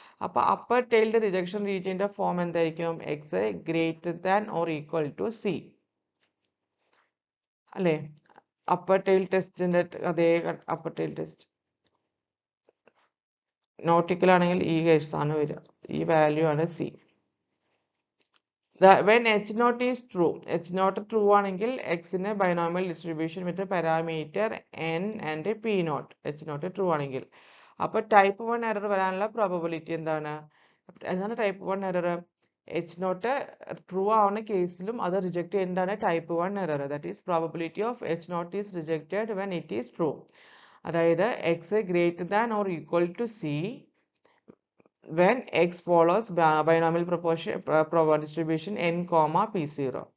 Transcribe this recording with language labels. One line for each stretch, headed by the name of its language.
Malayalam: അപ്പോൾ upper tailed rejection റീജിയന്റെ form എന്തായിരിക്കും?
English: x greater than or equal to c
Malayalam: അല്ലേ? Upper tail ടെസ്റ്റിന്റെ അതേ അപ്പർ ടെയിൽ ടെസ്റ്റ് നോട്ടിക്കൽ ആണെങ്കിൽ ഈ കേസ് ആണ് വരിക. ഈ വാല്യൂ ആണ് C.
English: When H0 is true,
Malayalam: H0 true ആണെങ്കിൽ എക്സിന് binomial distribution with parameter n and P0. H0 true ആണെങ്കിൽ. അപ്പോൾ ടൈപ്പ് 1 എറർ വരാനുള്ള പ്രോബബിലിറ്റി എന്താണ്? എന്താണ് ടൈപ്പ് 1 എറർ? H0 ട്രൂ ആവുന്ന കേസിലും അത് റിജക്ട് ചെയ്യുന്നതാണ് type 1 error.
English: That is probability of H0 is rejected when it is true.
Malayalam: അതായത്
English: X greater than or equal to c when x follows binomial distribution n, P0.